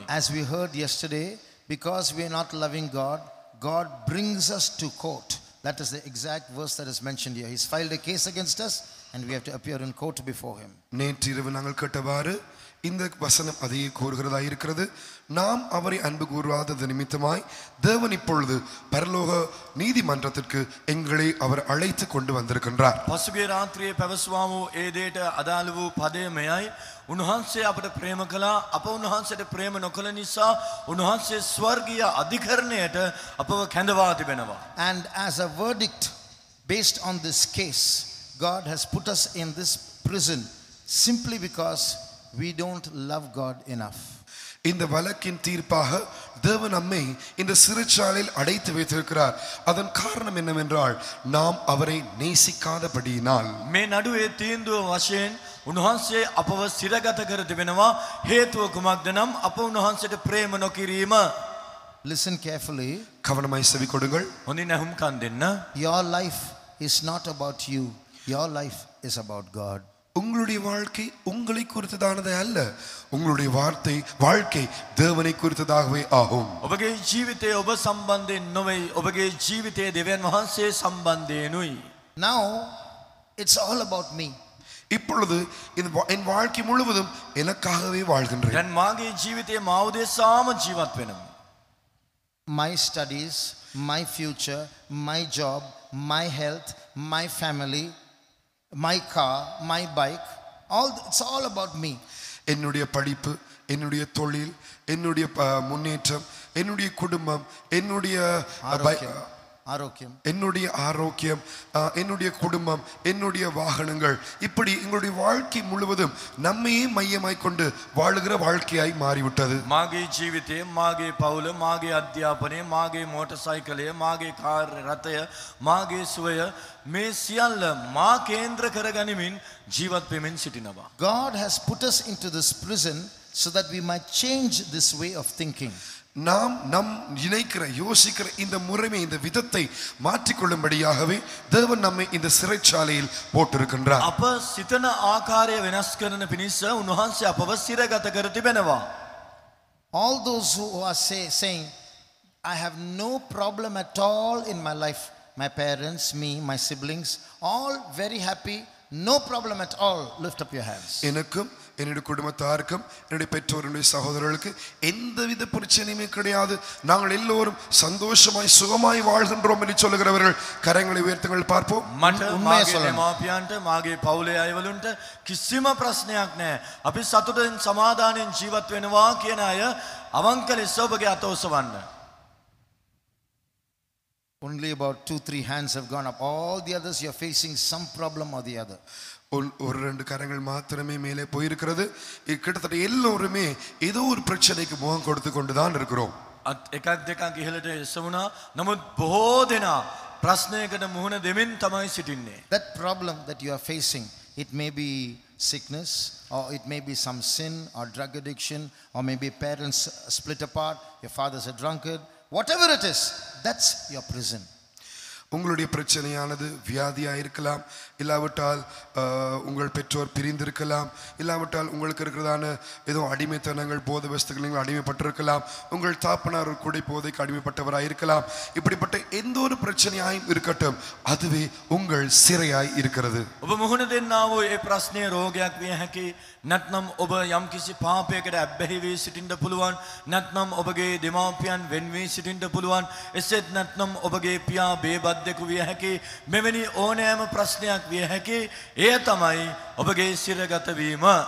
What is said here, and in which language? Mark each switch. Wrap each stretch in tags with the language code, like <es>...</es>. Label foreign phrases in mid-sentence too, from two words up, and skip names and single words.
<en>As we heard yesterday, because we are not loving God, God brings us to court. That is the exact verse that is mentioned here. He's filed a case against us and we have to appear in court before him.</en> <ta>நேற்றிரவு நாங்கள் கேட்டவாறு இந்த வசனம் அதையே கூறுகிறதா இருக்கிறது. நாம் அவரை அன்பு கூறாதது நிமித்தமாய் தேவன் இப்பொழுது பரலோக நீதிமன்றத்திற்கு எங்களை அவர் அழைத்து கொண்டு வந்திருக்கின்றார்.</ta> <si>පසුගිය රාත්‍රියේ පැවසුවා වූ ඒ දෙයට අදාළ වූ පදය මෙයයි. උන්වහන්සේ අපට ප්‍රේම කළා. අප උන්වහන්සේට ප්‍රේම නොකළ නිසා උන්වහන්සේ ස්වර්ගීය අධිකරණයට අපව කැඳවා තිබෙනවා.</si> <en>And as a verdict based on this case, God has put us in this prison simply because we don't love God enough.</en> <ta>இந்த வழக்கின் தீர்ப்பாக தேவன் நம்மை இந்த சிறைச்சாலையில் அடைத்து வைத்திருக்கிறார். அதன் காரணம் என்னவென்றால் நாம் அவரை நேசிக்காதபடியினால்.</ta> <si>මේ නඩුවේ තීන්දුව වශයෙන් උන්වහන්සේ අපව සිරගත කර තිබෙනවා. හේතුව කුමක්ද නම් අප උන්වහන්සේට ප්‍රේම නොකිරීම.</si> <en>Listen carefully.</en> <ta>கவனமாய் செவி கொடுங்கள்.</ta> <si>හොඳින් ඇහුම්කන් දෙන්න.</si> <en>Your life is not about you. Your life is about God.</en> <ta>உங்களுடைய வாழ்க்கை உங்களை குறித்ததானதே அல்ல. உங்களுடைய வாழ்க்கை தேவனை குறித்ததாகவே ஆகும்.</ta> <si>ඔබගේ ජීවිතය ඔබ සම්බන්ධයෙන් නොවේ. ඔබගේ ජීවිතය දෙවියන් වහන්සේ සම්බන්ධයෙන්ුයි.</si> <en>Now it's all about me.</en> <ta>இப்பொழுது என் வாழ்க்கை முழுவதும் எனக்காகவே வாழ்கின்றேன்.</ta> <si>දැන් මාගේ ජීවිතය මා උදෙසාම ජීවත් වෙනවා.</si> <en>My studies, my future, my job, my health, my family, my car, my bike, it's all about me.</en> <ta>என்னுடைய படிப்பு, என்னுடைய தொழில், என்னுடைய முன்னேற்றம், என்னுடைய குடும்பம், என்னுடைய ஆரோக்கியம், என்னுடைய ஆரோக்கியம், என்னுடைய குடும்பம், என்னுடைய வாகனங்கள், இப்படி எங்களுடைய வாழ்க்கை முழுவதும் நம்மையே மையமாய் கொண்டு வாழுகிற வாழ்க்கையாய் மாறிவிட்டது.</ta> <si>මාගේ ජීවිතය, මාගේ පවුල, මාගේ අධ්‍යාපනය, මාගේ මෝටර් සයිකලය, මාගේ කාර් රථය, මාගේ සුවය මේ සියල්ල මා කේන්ද්‍ර කරගනිමින් ජීවත් වෙමින් සිටිනවා.</si> <en>God has put us into this prison so that we might change this way of thinking.</en> <ta>நாம் நம் நினைக்கிற யோசிக்கிற இந்த முறைமை இந்த விதத்தை மாற்றிக்கொள்ளும்படியாகவே தேவன் நம்மை இந்த சிறைச்சாலையில் போட்டிருக்கின்றார்.</ta> <si>අප සිතන ආකාරය වෙනස් කරන පිණිස උන්වහන්සේ අපව සිරගත කර තිබෙනවා.</si> <en>All those who are saying, I have no problem at all in my life, my parents, me, my siblings, all very happy, no problem at all, lift up your hands.</en> <ta>எனக்கும் என்னுடைய குடும்பத்தாருக்கும் என்னுடைய பெற்றோருடைய சகோதரர்களுக்கு எந்தவித பிரச்சனையுமே கிடையாது, நாங்கள் எல்லோரும் சந்தோஷமாய் சுகமாய் வாழ்கின்றோம் என்று சொல்லுகிறவர்கள் கரங்களை உயர்த்துங்கள் பார்ப்போம்.</ta> <si>මට මාගේ දෙමාපියන්ට මාගේ පවුලේ අයවලුන්ට කිසිම ප්‍රශ්නයක් නැහැ. අපි සතුටින් සමාදානයෙන් ජීවත් වෙනවා කියන අය අවංක ලෙස ඔබගේ අත ඔසවන්න.</si> <en>Only about 2-3 hands have gone up. All the others, you are facing some problem or the other.</en> <ta>ஒரு ரெண்டு கரங்கள் மாத்திரமே மேலே போயிருக்கிறது. கிட்டத்தட்ட எல்லோருமே ஏதோ ஒரு பிரச்சனைக்கு முகம் கொடுத்து கொண்டுதான் இருக்கிறோம்.</ta> <si>එකක් දෙකක් ඉහළට එසවුණා. නමුත් බොහෝ දෙනා ප්‍රශ්නයකට මුහුණ දෙමින් තමයි සිටින්නේ.</si> <en>That problem that you are facing, it may be sickness, or it may be some sin or drug addiction, or maybe parents split apart, your father's a drunkard, whatever it is, that's your prison.</en> <ta>உங்களுடைய பிரச்சனையானது வியாதியாக இருக்கலாம், இல்லாவிட்டால் உங்கள் பெற்றோர் பிரிந்திருக்கலாம், இல்லாவிட்டால் உங்களுக்கு இருக்கிறதான ஏதோ அடிமைத்தனங்கள் போதை வஸ்துகள் அடிமைப்பட்டிருக்கலாம், உங்கள் தாப்பனார் குடி போதைக்கு அடிமைப்பட்டவராக இருக்கலாம். இப்படிப்பட்ட எந்த ஒரு பிரச்சனையாயும் இருக்கட்டும், அதுவே உங்கள் சிறையாய் இருக்கிறது.</ta> <si>ඔබ මුහුණ දෙන්නා වූ ඒ ප්‍රශ්නය රෝගයක් විය හැකි, නැත්නම් ඔබ යම්කිසි පාපයකට ඇබ්බැහි වී සිටින්න පුළුවන්, නැත්නම් ඔබගේ දෙමාපියන් වෙන් වී සිටින්න පුළුවන්, එසේත් නැත්නම් ඔබගේ පියා බේබද්දෙකු විය හැකි. මෙවැනි ඕනෑම ප්‍රශ්නයක් විය හැකි. එය තමයි ඔබගේ සිරගත වීම.</si>